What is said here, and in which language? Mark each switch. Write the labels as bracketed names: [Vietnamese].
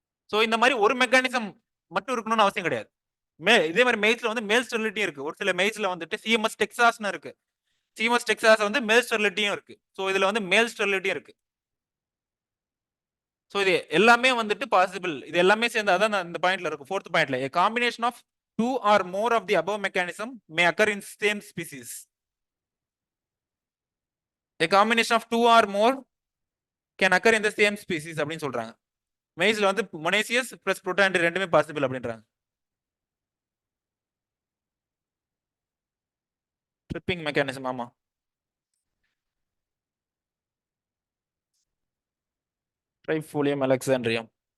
[Tamil] So இந்த மாதிரி ஒரு மெக்கானிசம் மட்டும் இருக்கணும்னு அவசியம் கிடையாது. இதே மாதிரி மெய்ஸ்ல வந்து மேல் ஸ்டெரிலிட்டி இருக்கு. ஒரு சில மெய்ஸ்ல வந்துட்டு சிஎம்எஸ் டெக்சாஸ்னு இருக்கு. சிஎம்எஸ் டெக்சாஸ் வந்து மேல் ஸ்டெரிலிட்டியும் இருக்கு. சோ இதுல வந்து மேல் ஸ்டெரிலிட்டியும் இருக்கு. ஸோ இது எல்லாமே வந்துட்டு பாசிபிள். இது எல்லாமே சேர்ந்து அதான் இந்த பாயிண்ட்ல இருக்கும். ஃபோர்த் பாயிண்ட்ல [English] a combination of two or more of the above mechanism may occur in same species. A combination of two or more can occur in the same species [Tamil] அப்படின்னு சொல்றாங்க. மெய்ஸ்ல வந்து மொனேசியஸ் பிளஸ் புரோட்டான்ட்ரி ரெண்டுமே பாசிபிள் அப்படின்றாங்க. Tripping mechanism. ஆமா, ட்ரைஃபோலியம் அலெக்சாண்ட்ரியம்.